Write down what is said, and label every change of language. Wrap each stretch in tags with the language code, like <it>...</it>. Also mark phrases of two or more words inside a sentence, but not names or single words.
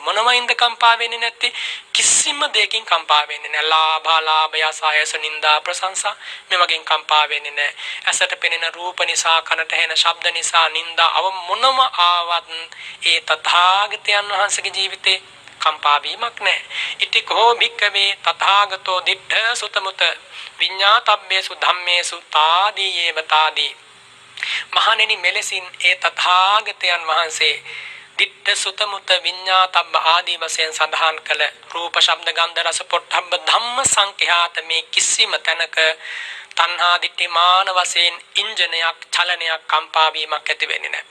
<si>මොනවයින්ද කම්පා වෙන්නේ නැත්තේ? කිසිම දෙයකින් කම්පා වෙන්නේ නැහැ. ලාභය, සායස, නිന്ദා, ප්‍රශංසා මේ වගේ කම්පා වෙන්නේ නැහැ. ඇසට පෙනෙන රූප නිසා, කනට ඇහෙන ශබ්ද නිසා, නිന്ദා අව මොනම ආවත් ඒ තථාගතයන් වහන්සේගේ ජීවිතේ කම්පා වීමක් නැහැ.</si> <pi>ඉතිකෝ භික්කවේ තථාගතෝ දිට්ඨ සුතමුත විඤ්ඤාතබ්බේසු ධම්මේසු තාදී යේව තාදී.</pi> <si>මහණෙනි, මෙලෙසින් ඒ තථාගතයන් වහන්සේ දිට්ඨ සුතමුත විඤ්ඤාතබ්බ ආදී වශයෙන් සඳහන් කළ රූප ශබ්ද ගන්ධ රස පොට්ටබ්බ ධම්ම සංඛ්‍යාත මේ කිසිම තැනක තණ්හා දිට්ඨි මාන වශයෙන් ඉන්ජනයක් චලනයක් කම්පා වීමක් ඇති වෙන්නේ නැහැ.</si>